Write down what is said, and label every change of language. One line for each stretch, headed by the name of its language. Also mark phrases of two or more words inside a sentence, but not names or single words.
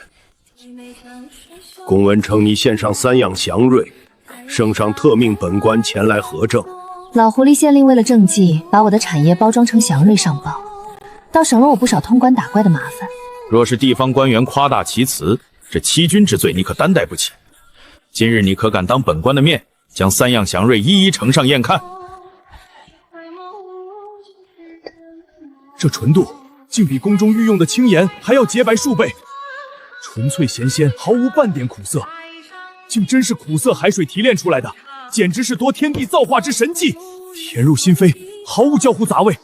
Chinese: 公文称你献上3样祥瑞，圣上特命本官前来核证。老狐狸县令为了政绩，把我的产业包装成祥瑞上报，倒省了我不少通关打怪的麻烦。若是地方官员誇大其词，這欺君之罪你可擔待不起。今日你可敢當本官的面，將3樣祥瑞一一呈上驗看？這純度竟比宮中御用的青鹽還要潔白數倍，純粹鹹鮮，毫無半點苦澀，竟真是苦澀海水提煉出來的，簡直是奪天地造化之神蹟，甜入心扉，毫無交互雜味。